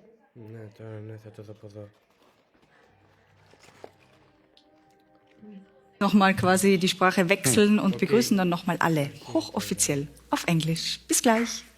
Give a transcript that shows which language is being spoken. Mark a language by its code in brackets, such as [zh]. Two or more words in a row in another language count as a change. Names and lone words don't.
[el] Ναι, τώρα ναι, θα το δω από εδώ. [de] Nochmal quasi die Sprache wechseln und begrüßen dann nochmal alle, hochoffiziell, auf Englisch. Bis gleich.